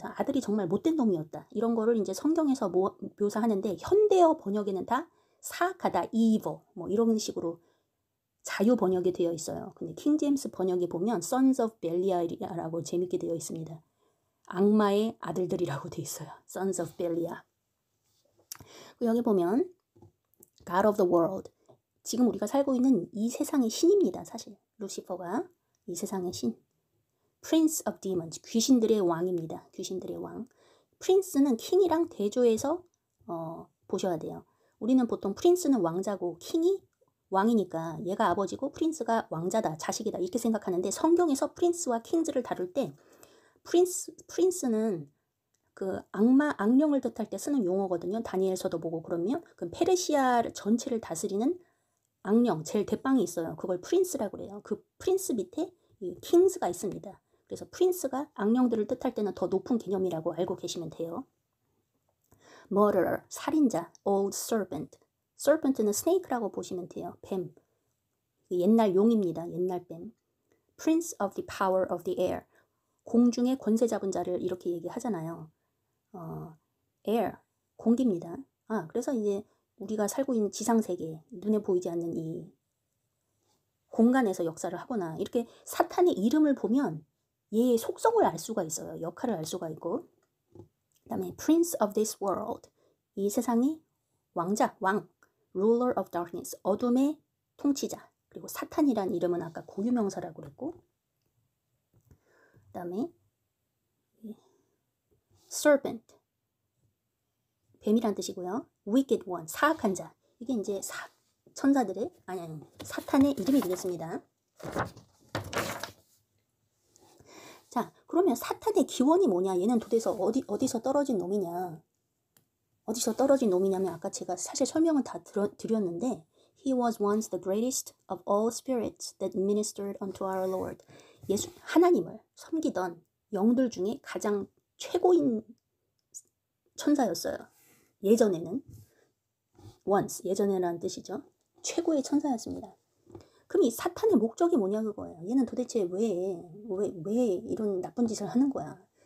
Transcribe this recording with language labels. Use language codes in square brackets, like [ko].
[ko] 아들이 정말 못된 놈이었다. 이런 거를 이제 성경에서 묘사하는데 현대어 번역에는 다 사악하다, evil 뭐 이런 식으로 자유 번역이 되어 있어요. 근데 킹제임스 번역에 보면 Sons of Belial이라고 재밌게 되어 있습니다. 악마의 아들들이라고 되어 있어요. [en] Sons of Belial. [ko] 여기 보면 [en] God of the world. [ko] 지금 우리가 살고 있는 이 세상의 신입니다. 사실 루시퍼가 이 세상의 신. [en] Prince of Demons. [ko] 귀신들의 왕입니다. 귀신들의 왕. Prince는 킹이랑 대조해서 보셔야 돼요. 우리는 보통 프린스는 왕자고 킹이 왕이니까 얘가 아버지고 프린스가 왕자다, 자식이다 이렇게 생각하는데 성경에서 프린스와 킹즈를 다룰 때 프린스는 그 악령을 뜻할 때 쓰는 용어거든요. 다니엘서도 보고 그러면 그 페르시아 전체를 다스리는 악령, 제일 대빵이 있어요. 그걸 프린스라고 그래요. 그 프린스 밑에 이 킹스가 있습니다. 그래서 프린스가 악령들을 뜻할 때는 더 높은 개념이라고 알고 계시면 돼요. [en] murderer, 살인자, old serpent. [ko] serpent는 snake라고 보시면 돼요. 뱀. 옛날 용입니다. 옛날 뱀. [en] prince of the power of the air. [ko] 공중의 권세 잡은 자를 이렇게 얘기하잖아요. air, 공기입니다. 그래서 이제 우리가 살고 있는 지상세계, 눈에 보이지 않는 이 공간에서 역사를 하거나 이렇게 사탄의 이름을 보면 얘의 속성을 알 수가 있어요. 역할을 알 수가 있고. 그 다음에 [en] Prince of this world. [ko] 이 세상의 왕자, 왕. [en] Ruler of darkness. [ko] 어둠의 통치자. 그리고 사탄이란 이름은 아까 고유명사라고 그랬고. 그 다음에 Serpent. 뱀이란 뜻이고요. [en] Wicked one. [ko] 사악한 자. 이게 이제 천사들의, 아니, 사탄의 이름이 되겠습니다. 자, 그러면 사탄의 기원이 뭐냐? 얘는 도대체 어디서 떨어진 놈이냐? 어디서 떨어진 놈이냐면 아까 제가 사실 설명은 다 드렸는데 [en] He was once the greatest of all spirits that ministered unto our Lord. [ko] 하나님을 섬기던 영들 중에 가장 최고인 천사였어요. 예전에는 once, 예전에라는 뜻이죠. 최고의 천사였습니다. 그럼 이 사탄의 목적이 뭐냐 그거예요. 얘는 도대체 왜 이런 나쁜 짓을 하는 거야.